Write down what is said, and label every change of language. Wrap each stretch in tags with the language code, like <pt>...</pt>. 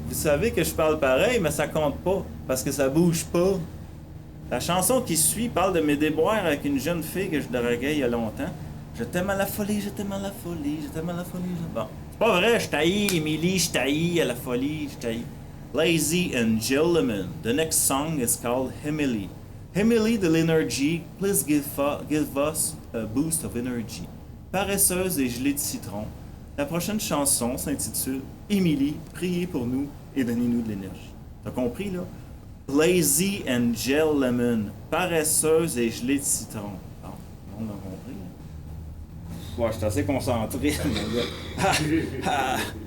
<fr>Vous savez que je parle pareil, mais ça compte pas, parce que ça bouge pas. La chanson qui suit parle de mes déboires avec une jeune fille que je draguais il y a longtemps. Je t'aime à la folie, je t'aime à la folie, je t'aime à la folie. Bon, c'est pas vrai, je t'haïs, Émilie, je t'haïs à la folie, je t'haïs.</fr> <en>Lazy and Gentlemen, the next song is called Emily. Emily de l'Energy, please give us a boost of energy.</en> <fr>Paresseuse et gelée de citron. La prochaine chanson s'intitule Émilie, priez pour nous et donnez-nous de l'énergie. T'as compris, là?</fr> <en>Lazy and Gel Lemon,</en> <fr>paresseuse et gelée de citron. Bon, on a compris. Ouais, je suis assez concentré, mon gars.</fr>